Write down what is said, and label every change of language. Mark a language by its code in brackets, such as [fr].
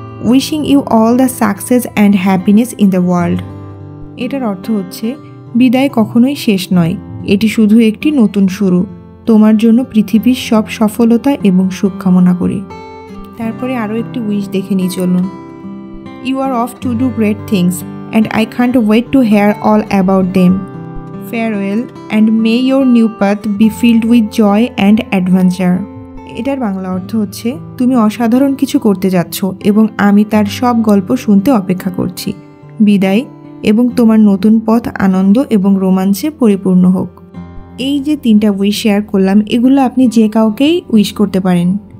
[en] Wishing you all the success and happiness in the world. [bn] এটার অর্থ হচ্ছে, বিদায় কখনোই শেষ নয়, এটি শুধু একটি নতুন শুরু। তোমার জন্য পৃথিবীর সব সফলতা এবং সুখ কামনা করি। তারপরে আরও একটি উইশ দেখে নিই চলুন। [en] You are off to do great things and I can't wait to hear all about them. Farewell and may your new path be filled with joy and adventure. [bn] এটার বাংলা অর্থ হচ্ছে, তুমি অসাধারণ কিছু করতে যাচ্ছ এবং আমি তার সব গল্প শুনতে অপেক্ষা করছি। বিদায় এবং তোমার নতুন পথ আনন্দ এবং রোমাঞ্চে পরিপূর্ণ হোক। এই যে 3টা উইশ শেয়ার করলাম, এগুলো আপনি যে কাউকেই উইশ করতে পারেন।